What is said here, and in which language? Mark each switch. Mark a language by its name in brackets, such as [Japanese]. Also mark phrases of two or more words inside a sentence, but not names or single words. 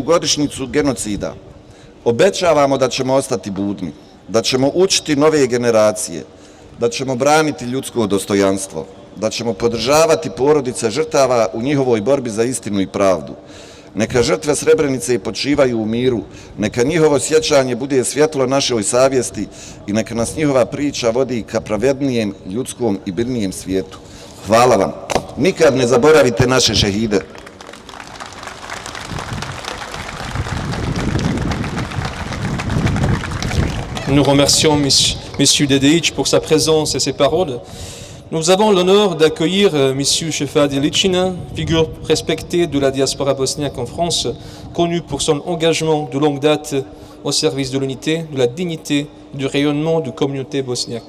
[Bosnian] godišnjicu genocida obećavamo da ćemo ostati budni, da ćemo učiti nove generacije, da ćemo braniti ljudsko dostojanstvo, da ćemo podržavati porodice žrtava u njihovoj borbi za istinu i pravdu. Neka žrtve Srebrenice počivaju u miru, neka njihovo sjećanje bude svjetlo našoj savjesti i neka nas njihova priča vodi ka pravednijem, ljudskom i mirnijem svijetu. Hvala vam. Nikad ne zaboravite naše šehide. [French] Nous remercions M. Dedeic pour sa présence et ses paroles. Nous avons l'honneur d'accueillir M. Shefadi Ličina, figure respectée de la diaspora bosniaque en France, connu pour son engagement de longue date au service de l'unité, de la dignité, du rayonnement de communauté bosniaque.